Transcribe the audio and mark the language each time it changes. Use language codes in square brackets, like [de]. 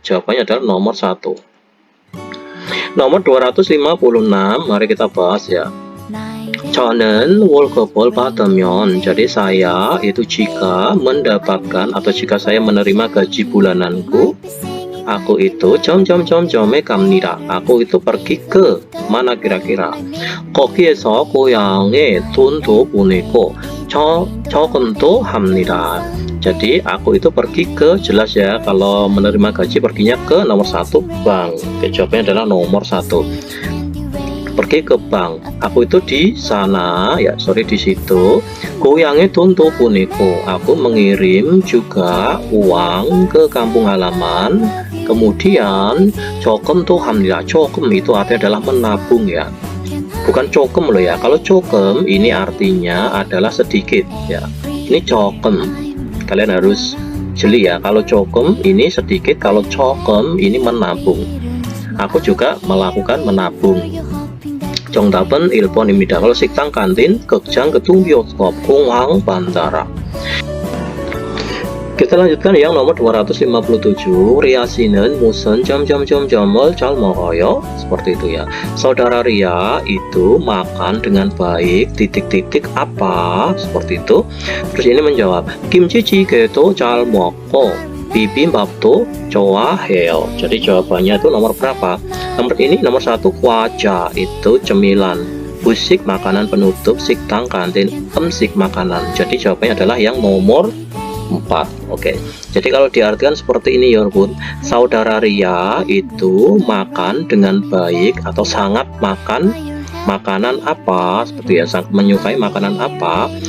[id] Jawabannya adalah nomor 1. Nomor 256, mari kita bahas ya. [ko] 저는 월급을 받으면, [id] jadi saya itu jika mendapatkan atau jika saya menerima gaji bulananku, aku itu [ko] 점점점점에 갑니다. [id] Aku itu pergi ke mana kira-kira? [ko] 거기에서 고향에 돈도 보내고 저금도 합니다. [id] Jadi aku itu pergi ke, jelas ya, kalau menerima gaji perginya ke nomor 1 bank. Jawabannya adalah nomor 1. Pergi ke bank. Aku itu di sana ya, di situ. [ko] 고향에 돈도 보내고, [id] aku mengirim juga uang ke kampung halaman. Kemudian [ko] 조금도 합니다. [id] 조금 itu artinya adalah menabung ya, bukan cokem loh ya. Kalau cokem ini artinya adalah sedikit ya. Ini cokem, kalian harus jeli ya. Kalau cokem ini sedikit, kalau cokem ini menabung. Aku juga melakukan menabung. [ko] 정답은 1번입니다. [id] kalau 식당, kantin, 극장, gedung bioskop, 공항, bandara. Kita lanjutkan yang nomor 257. [ko] Riasi는 무슨 점점점점을 잘 먹어요? [id] Seperti itu ya. Saudara Ria itu makan dengan baik titik-titik apa? Seperti itu. Terus ini menjawab, [ko] 김치찌개도 잘 먹고 bibimbap도 좋아해요. [id] Jadi jawabannya itu nomor berapa? Nomor 1, kwaja itu cemilan, busik makanan penutup, siktang kantin, emsik makanan. Jadi jawabannya adalah yang nomor 4. Oke. Jadi kalau diartikan seperti ini ya bun, saudara Ria itu makan dengan baik atau sangat makan makanan apa, seperti ya, sangat menyukai makanan apa.